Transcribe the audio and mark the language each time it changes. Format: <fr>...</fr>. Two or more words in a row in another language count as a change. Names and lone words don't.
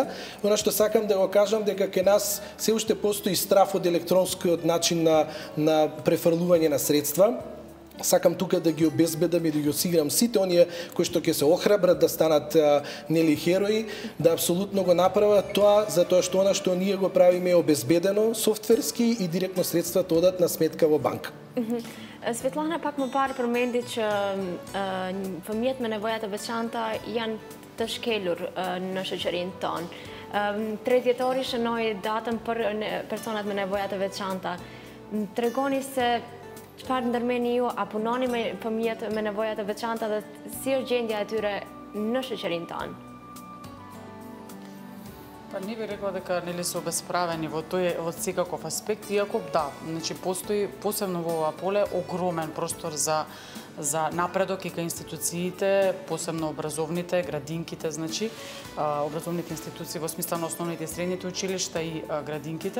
<mk>Она што сакам да го кажам дека кај нас се уште постои страф од електронскиот начин на префрлување на средства. Сакам тука да ги обезбедам и да ги осигурам сите оние кои што ќе се охрабрат да станат херои, да апсолутно го направат тоа, затоа што она што ние го правиме е обезбедено софтверски и директно средствата одат на сметка во банка.</mk> <sq>Svetlana pak më parë përmendi që fëmijët me nevoja të veçanta janë të shkelur në shoqërinë tonë. 3 dhjetori shënoi datën për personat me nevoja të veçanta. Tregoni se çfarë ndërmeni ju, a punoni me fëmijët me nevoja të veçanta dhe si është gjendja e tyre në shoqërinë tonë?</sq> <mk>Па не би рекла дека се обесправени во секаков аспект, иако да, значи постои посебно во ова поле огромен простор за напредок и кај институциите, посебно образовните, градинките, значи образовните институции во смисла на основните и средните училишта и градинките.</mk>